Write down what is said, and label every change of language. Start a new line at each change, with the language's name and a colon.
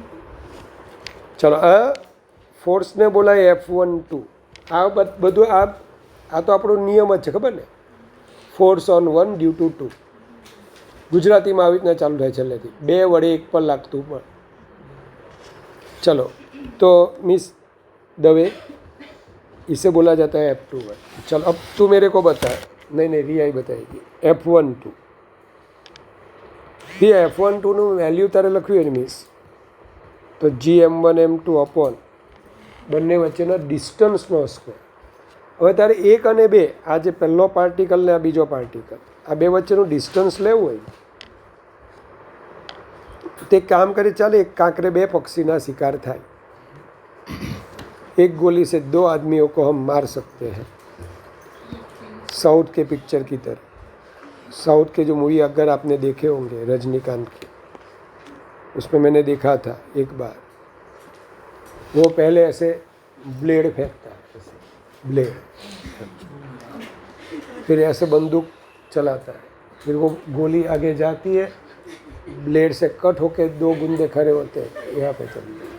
Gujarati: ચલો, આ ફોર્સને બોલાય F12. આ બધું આ તો આપણો નિયમ જ છે, ખબર ને? Force on 1 due to 2. ગુજરાતીમાં આવી રીતના ચાલુ થાય છેલ્લેથી, 2 વડે 1 પર લાગતું પણ.
Hindi: चलो, तो मिस दवे इसे बोला जाता है F21. चलो, अब तू मेरे को बता. नहीं, रिया ही बताएगी. F12.
Gujarati: ये F12 નું વેલ્યુ તારે લખ્યું ને મિસ, તો GM1 M2 અપોન બંને વચ્ચેના ડિસ્ટન્સનો સ્ક્વેર. હવે તારે 1 અને 2, આ જે પહેલો પાર્ટિકલ ને આ બીજો પાર્ટિકલ, આ બે વચ્ચેનું ડિસ્ટન્સ લેવું હોય તે કામ કરે. ચાલે, એક કાંકરે 2 पक्षी ना शिकार થાય.
Hindi: एक गोली से 2 आदमियों को हम मार सकते हैं, साउथ के पिक्चर की तरह. साउथ के जो मूवी अगर आपने देखे होंगे रजनीकांत के, उसमें मैंने देखा था एक बार, वो पहले ऐसे ब्लेड फेंकता है, ऐसे ब्लेड, फिर ऐसे बंदूक चलाता है, फिर वो गोली आगे जाती है, ब्लेड से कट होके 2 गुंदे खड़े होते हैं, यहाँ पे चलते हैं.